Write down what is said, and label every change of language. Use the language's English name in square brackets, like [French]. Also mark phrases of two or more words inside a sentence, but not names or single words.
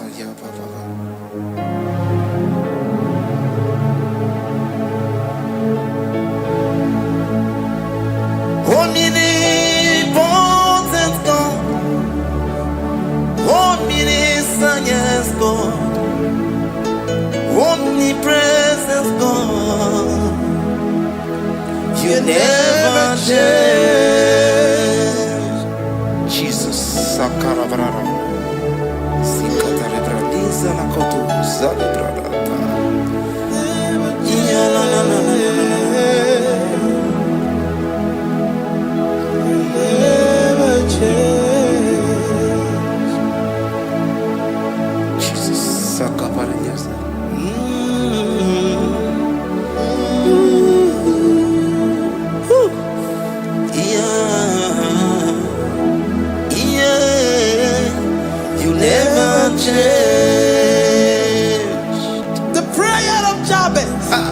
[English] Omnipotent God, omniscience God, omnipresence God, you never change. Jesus. Sakarabrara. Sikatarabradiza na kotu zalibrada. Ya la la la la. Jesus, Sakaparadias. You never change. The prayer of Jabez.